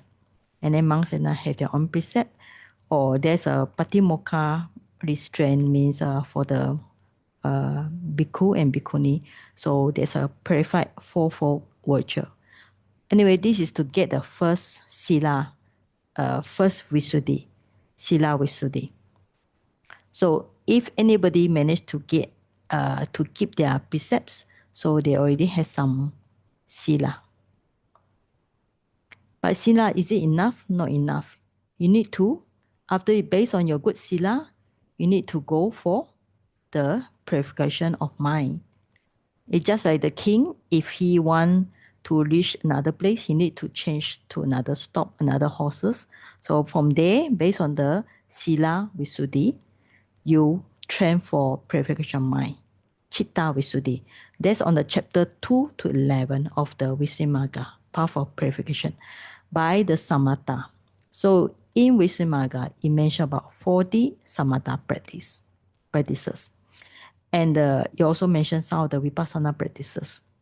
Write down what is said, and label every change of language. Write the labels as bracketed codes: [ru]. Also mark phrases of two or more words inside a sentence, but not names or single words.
[en] And then monks and nuns have their own precept. Or there's a patimokkha restraint, means for the bhikkhu and bhikkhuni. So there's a purified fourfold virtue. Anyway, this is to get the first sila, first visuddhi, [pi] sila visuddhi. [en] So if anybody managed to get to keep their precepts, so they already have some sila. But sila, is it enough? Not enough. You need to, after based on your good sila, you need to go for the purification of mind. It's just like the king, if he want to reach another place, he need to change to another stop, another horses. So from there, based on the [pi] sila visuddhi, [en] you train for purification mind. [pi] Chitta visuddhi. [en] That's on the chapter 2 to 11 of the Visuddhimagga, path of purification, by the samatha. So in Visuddhimagga, it mentions about 40 samatha practices. And it also mentions some of the vipassana practices.